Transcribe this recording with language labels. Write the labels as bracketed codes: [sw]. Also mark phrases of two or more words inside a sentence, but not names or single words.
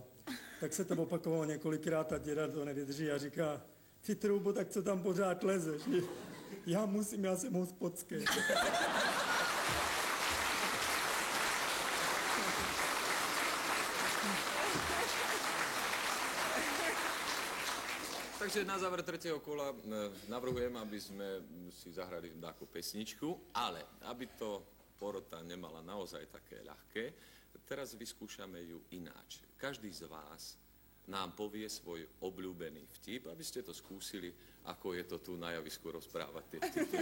[cs] Tak se to opakovalo několikrát a děda to nevydrží a říká: Ty troubo, tak co tam pořád lezeš? Já musím, já jsem hospodský. [sk] Takže na záver tretieho kola navrhujem, aby sme si zahrali takú pesničku, ale aby to porota nemala naozaj také ľahké, teraz vyskúšame ju ináč. Každý z vás nám povie svoj obľúbený vtip, aby ste to skúsili, ako je to tu na javisku rozprávať tie vtipy.